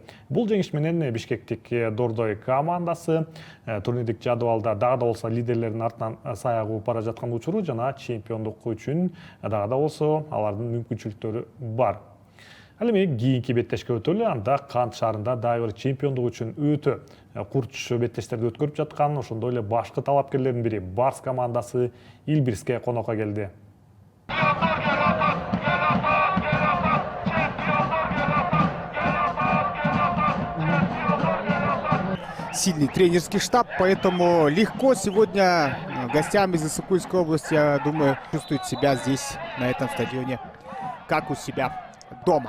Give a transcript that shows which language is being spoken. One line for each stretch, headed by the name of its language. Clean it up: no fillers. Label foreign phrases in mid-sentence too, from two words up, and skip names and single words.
Kyrgyz: Бул жеңиш менен Бишкектик Дордой командасы турнирлик жадыбалда дагы да болсо лидерлердин артынан саягып бара жаткан учуру жана чемпиондук үчүн дагы да болсо алардын мүмкүнчүлүктөрү бар. Ал эми кийинки беттешке өтөлү. Анда Кант шаарында дагы бир чемпиондук үчүн өтө курч беттештерди өткөрүп жаткан, ошондой эле башкы талапкерлердин бири Барс командасы Илбирске конокко келди.
Russian: Сильный тренерский штаб, поэтому легко сегодня гостям из Иссык-Кульской области, я думаю, чувствуют себя здесь, на этом стадионе, как у себя дома.